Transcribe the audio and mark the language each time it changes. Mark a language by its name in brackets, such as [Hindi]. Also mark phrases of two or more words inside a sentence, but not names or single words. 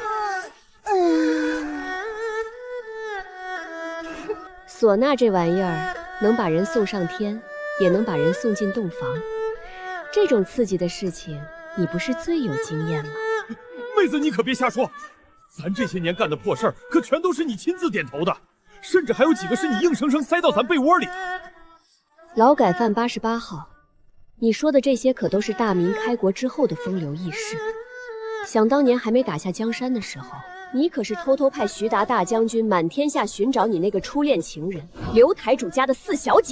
[Chinese] 唢呐這玩意兒能把人送上天，也能把人送進洞房。這種刺激的事情，你不是最有經驗嗎？妹子，你可別瞎說，咱這些年幹的破事兒，可全都是你親自點頭的，甚至還有幾個是你硬生生塞到咱被窩裡的。勞改犯88號，你說的這些可都是大明開國之後的風流軼事。想當年還沒打下江山的時候，你可是偷偷派徐達大將軍滿天下尋找你那個初戀情人劉台主家的四小姐。